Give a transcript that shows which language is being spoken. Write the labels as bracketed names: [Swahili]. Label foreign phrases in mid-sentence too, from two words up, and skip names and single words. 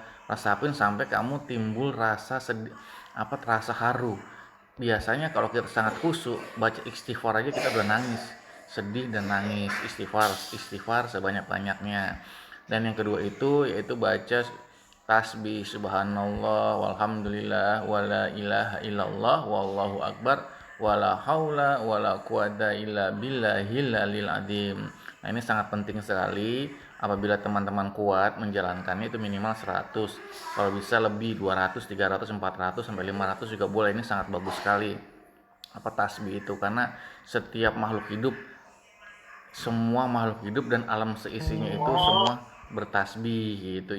[Indonesian] Resapin sampai kamu timbul rasa sedih, rasa haru. Biasanya kalau kita sangat khusyuk baca istighfar aja kita udah nangis, sedih dan nangis. Istighfar sebanyak-banyaknya. Dan yang kedua itu yaitu baca tasbih [Arabic] سبحان الله والحمد لله ولا إله إلا الله والله أكبر ولا حول ولا قوة إلا بالله العلي العظيم. [Indonesian] Nah, ini sangat penting sekali. Apabila teman-teman kuat menjalankannya itu minimal 100, kalau bisa lebih 200, 300, 400 sampai 500 juga boleh. Ini sangat bagus sekali tasbih itu, karena setiap makhluk hidup, semua makhluk hidup dan alam seisinya itu semua bertasbih gitu.